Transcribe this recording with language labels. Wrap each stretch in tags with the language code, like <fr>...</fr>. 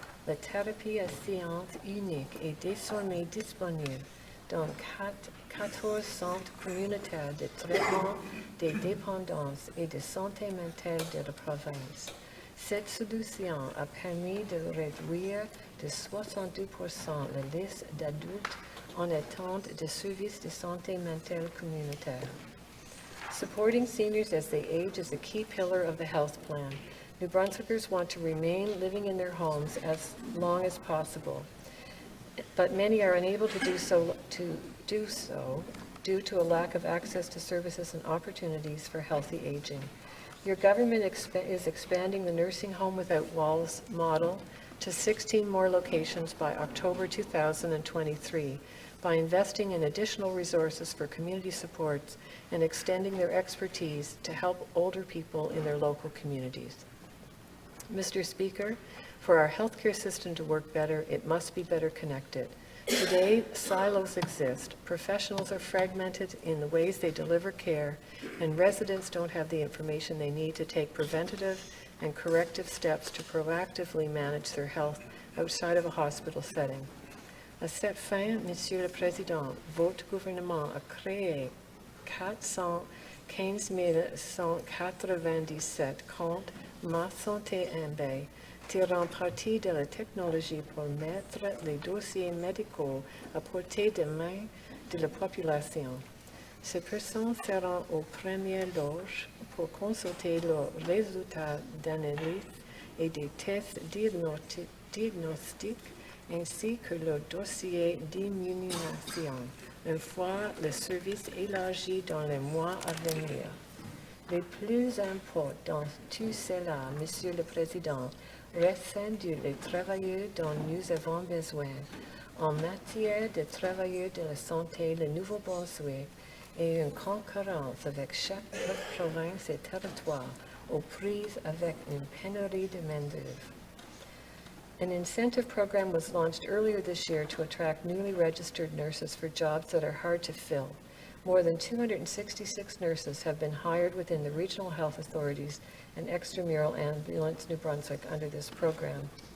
<fr>La thérapie à séance unique est désormais disponible dans 14 centres communautaires de traitement des dépendances et de santé mentale de la province. Cette solution a permis de réduire de 62% la liste d'adultes en attente de services de santé mentale communautaire.</fr> <en>Supporting seniors as they age is a key pillar of the health plan. New Brunswickers want to remain living in their homes as long as possible, but many are unable to do so due to a lack of access to services and opportunities for healthy aging. Your government is expanding the nursing home without walls model to 16 more locations by October 2023 by investing in additional resources for community supports and extending their expertise to help older people in their local communities. Mr. Speaker, for our healthcare system to work better, it must be better connected. Today, silos exist. Professionals are fragmented in the ways they deliver care, and residents don't have the information they need to take preventative and corrective steps to proactively manage their health outside of a hospital setting.</en> <fr>À cette fin, Monsieur le Président, votre gouvernement a créé 415 197 comptes Ma Santé MB, tirant parti de la technologie pour mettre les dossiers médicaux à portée de main de la population. Ces personnes seront aux premières loges pour consulter leurs résultats d'analyse et des tests diagnostiques ainsi que leur dossier d'immunisation, une fois le service élargi dans les mois à venir. Le plus important dans tout cela, Monsieur le Président, reste les travailleurs dont nous avons besoin. En matière de travailleurs de la santé, le Nouveau-Brunswick est une concurrence avec chaque autre province et territoire aux prises avec une pénurie de main-d'œuvre.</fr> <en>An incentive program was launched earlier this year to attract newly registered nurses for jobs that are hard to fill. More than 266 nurses have been hired within the regional health authorities and extramural ambulance New Brunswick under this program.</en>